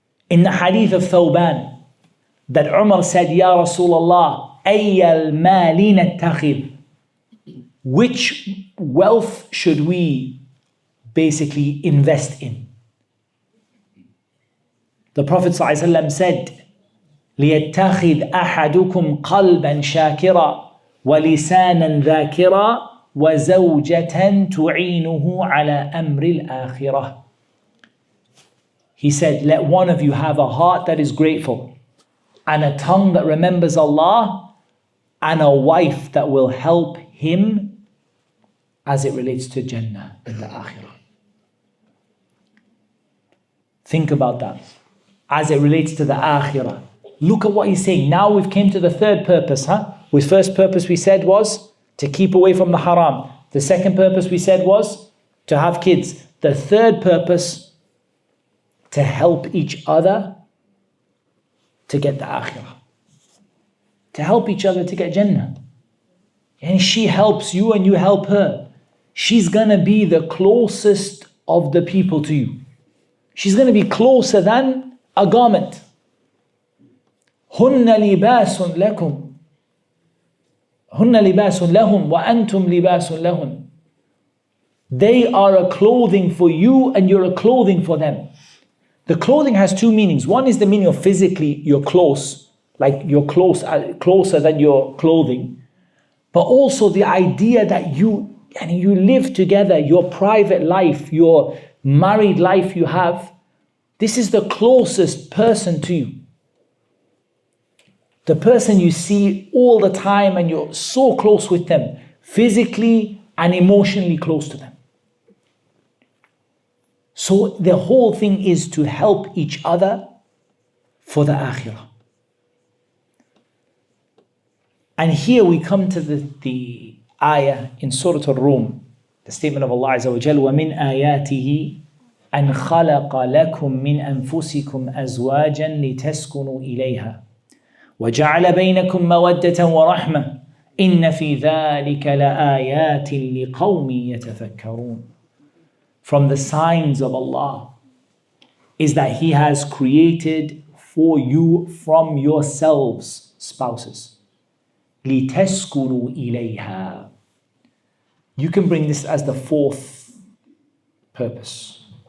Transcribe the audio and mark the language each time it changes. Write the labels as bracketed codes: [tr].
[en] In the hadith of Thawban, that Umar said, [ar] Ya Rasulullah, ayyal malin attakhid, [en] which wealth should we basically invest in? The Prophet ﷺ said, [ar] لِيَتَّخِذْ أَحَدُكُمْ قَلْبًا شَاكِرًا وَلِسَانًا ذَاكِرًا وَزَوْجَةً تُعِينُهُ عَلَى أَمْرِ الْآخِرَةِ. [en] He said, let one of you have a heart that is grateful, and a tongue that remembers Allah, and a wife that will help him as it relates to Jannah in the Akhirah. Think about that. As it relates to the Akhirah. Look at what he's saying. Now we've came to the third purpose. With first purpose we said was to keep away from the haram. The second purpose we said was to have kids. The third purpose, to help each other to get the Akhirah. To help each other to get Jannah. And she helps you and you help her. She's going to be the closest of the people to you. She's going to be closer than a garment. [ar] هن لباس لكم هن لباس لهم وأنتم لباس لهن. [en] They are a clothing for you and you're a clothing for them. The clothing has two meanings. One is the meaning of physically you're close, like you're closer than your clothing. But also the idea that you live together, your private life, your married life you have, this is the closest person to you. The person you see all the time and you're so close with them, physically and emotionally close to them. So the whole thing is to help each other for the akhirah. And here we come to the ayah in Surah Al-Rum, the statement of Allah Azza wa Jal, [ar] وَمِنْ آيَاتِهِ أَنْ خَلَقَ لَكُم مِّنْ أَنفُسِكُمْ أَزْوَاجًا لِتَسْكُنُوا إِلَيْهَا وَجَعَلَ بَيْنَكُمْ مَوَدَّةً وَرَحْمَةً إِنَّ فِي ذَلِكَ لَآيَاتٍ لِقَوْمٍ يَتَفَكَّرُونَ. [en] From the signs of Allah is that He has created for you from yourselves spouses. [ar] لِتَسْكُنُوا إِلَيْهَا. [en] You can bring this as the fourth purpose.